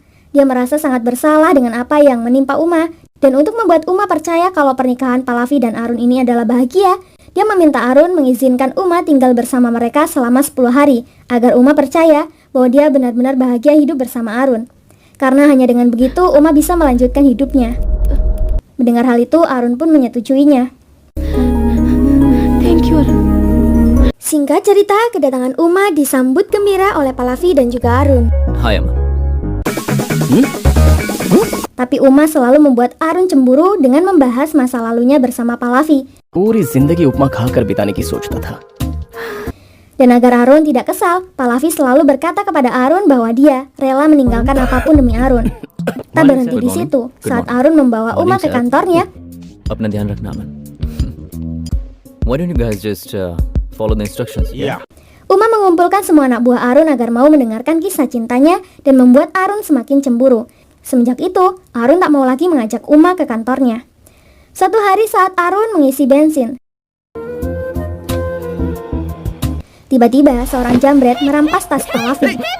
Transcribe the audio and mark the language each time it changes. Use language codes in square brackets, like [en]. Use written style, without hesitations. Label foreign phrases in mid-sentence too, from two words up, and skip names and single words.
[id] Dia merasa sangat bersalah dengan apa yang menimpa Uma. Dan untuk membuat Uma percaya kalau pernikahan Pallavi dan Arun ini adalah bahagia, dia meminta Arun mengizinkan Uma tinggal bersama mereka selama 10 hari, agar Uma percaya bahwa dia benar-benar bahagia hidup bersama Arun. Karena hanya dengan begitu, Uma bisa melanjutkan hidupnya. Mendengar hal itu, Arun pun menyetujuinya. [en] Thank you, Arun. [id] Singkat cerita, kedatangan Uma disambut gembira oleh Pallavi dan juga Arun. Hai Aman. Tapi Uma selalu membuat Arun cemburu dengan membahas masa lalunya bersama Pallavi. [hi] पूरी जिंदगी उपमा खाकर बिताने की सोचता था. [id] Dan agar Arun tidak kesal, Pallavi selalu berkata kepada Arun bahwa dia rela meninggalkan apapun demi Arun. Tak berhenti di situ. Saat Arun membawa Uma ke kantornya, [hi] अपना ध्यान रखना अमन. [en] Why don't you guys just follow the instructions? Yeah. [id] Uma mengumpulkan semua anak buah Arun agar mau mendengarkan kisah cintanya dan membuat Arun semakin cemburu. Semenjak itu, Arun tak mau lagi mengajak Uma ke kantornya. Suatu hari saat Arun mengisi bensin, tiba-tiba seorang jambret merampas tas Pallavi.